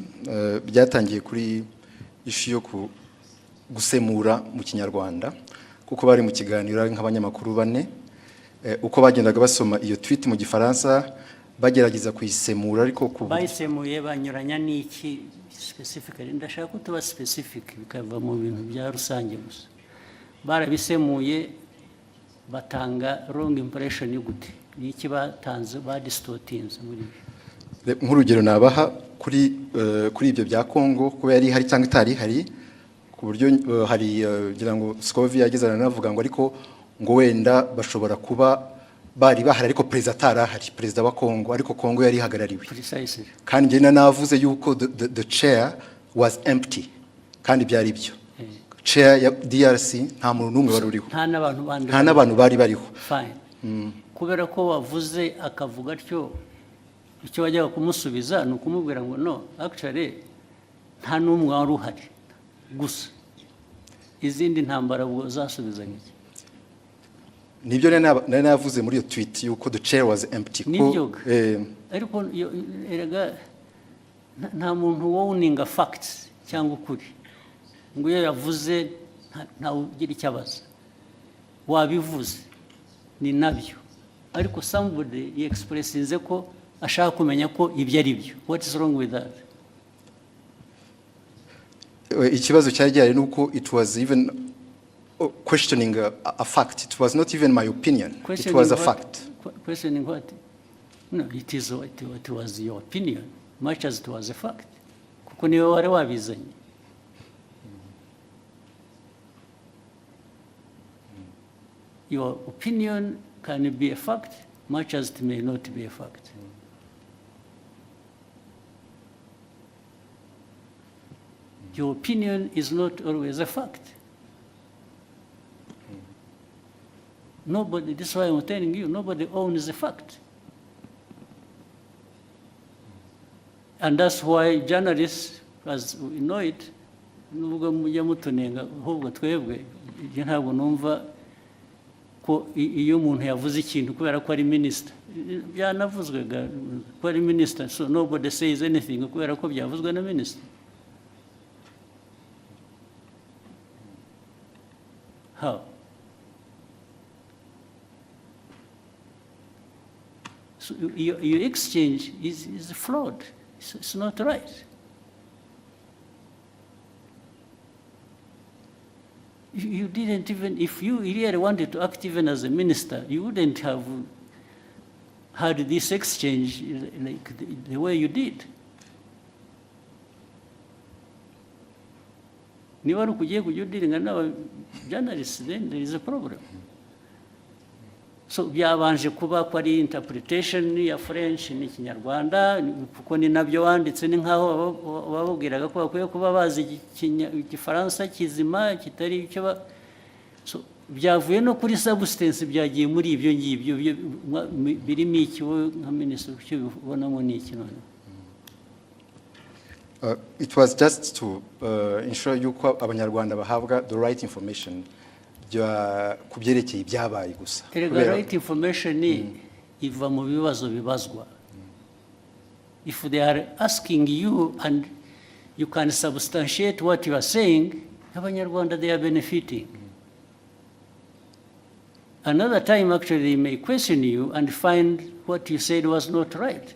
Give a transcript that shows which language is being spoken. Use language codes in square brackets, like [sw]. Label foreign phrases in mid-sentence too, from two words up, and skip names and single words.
[rw] Byatangiye kuri ishu yo gusemura mu kinyarwanda kuko bari mu kiganiro nk'abanyamakuru bane uko bagendaga basoma iyo tweet mu gifaransa bagerageza kuyisemura ariko bayisemuye banyuranya n'iki specifically. Ndashaka ko tuba specific bikava mu bintu bya rusange gusa. Barabisemuye batanga [en] wrong impression [rw] y'ugute n'iki batanze distortinze muri nk'urugero nabaha kuri ibyo bya Kongo ko yari hari cyangwa itari hari ku buryo hari ngira ngo Scovia yagezana navuga ngo ariko ngo wenda bashobora kuba bari bahari ariko Perezida atarahari, Perezida wa Kongo, ariko Kongo yari hagarariwe. Kandi njye navuze yuko [en] the chair was empty [rw] kandi byari byo. Chair ya DRC nta muntu numwe wari uriho, nta n'abantu bari bariho. [en] Fine. [rw] Kubera ko wavuze akavuga atyo icyo wajyaga kumusubiza ni ukumubwira ngo [en] no actually [rw] nta n'umwe wari uhari gusa izindi ntambara ubwo zasubizanye iki? Nibyo nari navuze muri iyo tweet yuko [en] the chair was empty. [rw] Ariko erega nta muntu woninga facts cyangwa ukuri ngo iyo yavuze nta ugira icyabaza wabivuze ni nabyo ariko somebody expressinze ko ashaka kumenya ko ibyo ari byo. [en] What is wrong with that? [rw] Ikibazo cyari gihari nuko [en] it was even questioning a fact. It was not even my opinion. It was a fact. Questioning what? No, it was your opinion much as it was a fact. [rw] Kuko niwe wari wabizanye. [en] Your opinion can be a fact much as it may not be a fact. Your opinion is not always a fact. Nobody, this is why I'm telling you, nobody owns the fact. And that's why journalists, as we know it, [rw] nubwo mujya mutunenga ahubwo twebwe ntabwo numva ko iyo umuntu yavuze ikintu kubera ko ari minister byanavuzwe ko ari minister, [en] so nobody says anything [rw] kubera ko byavuzwe na minister. [en] How? So your exchange is flawed. It's not right. You didn't even, if you really wanted to act even as a minister, you wouldn't have had this exchange like the way you did. [rw] Niba ari ukugiye kujya udiringa n'aba journalists, [en] then there is a problem. [rw] So byabanje kuba ko ari interpretation ya French n'ikinyarwanda kuko ni nabyo wanditse ni nkaho babubwiraga ko bakwiye kuba bazi igifaransa kizima kitari icyo so byavuye no kuri substance byagiye muri ibyo ngibyo birimo iki nka minister cyo bibonamo ni iki none? [en] It was just to ensure [rw] yuko abanyarwanda bahabwa [en] the right information [rw] kubyerekeye ibyabaye gusa. [en] The right information [rw] iva mu bibazo bibazwa. [en] If they are asking you and you can substantiate what you are saying, abanyarwanda they are benefiting. Another time actually they may question you and find what you said was not right.